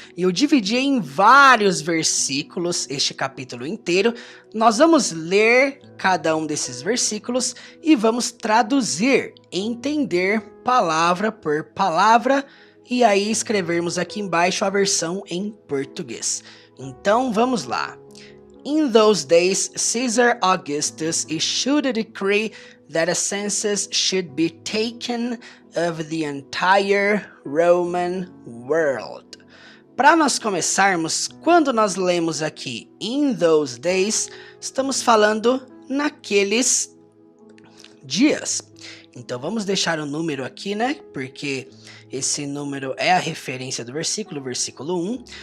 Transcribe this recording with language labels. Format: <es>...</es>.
<pt>Eu dividi em vários versículos este capítulo inteiro. Nós vamos ler cada um desses versículos e vamos traduzir, entender palavra por palavra, e aí escrevermos aqui embaixo a versão em português. Então vamos lá.</pt> <en>In those days, Caesar Augustus issued a decree that a census should be taken of the entire Roman world.</en> <pt>Para nós começarmos, quando nós lemos aqui</pt> <en>in those days,</en> <pt>estamos falando naqueles dias. Então vamos deixar o número aqui, né? Porque esse número é a referência do versículo, versículo 1.</pt>